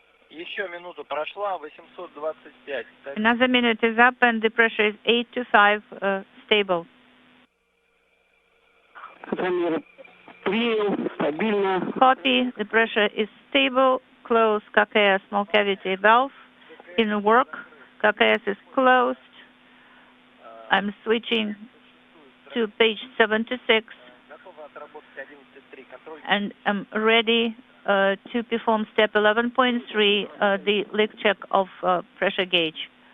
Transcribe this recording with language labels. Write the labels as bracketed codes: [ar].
[ru] Еще минута прошла, 825. [en] Another minute is up and the pressure is 825, stable. [ru] Замеры принял, стабильно. [en] Copy, the pressure is stable, close KKS small cavity valve in work. KKS is closed. I'm switching to page 76 and I'm ready to perform step 11.3, the leak check of pressure gauge.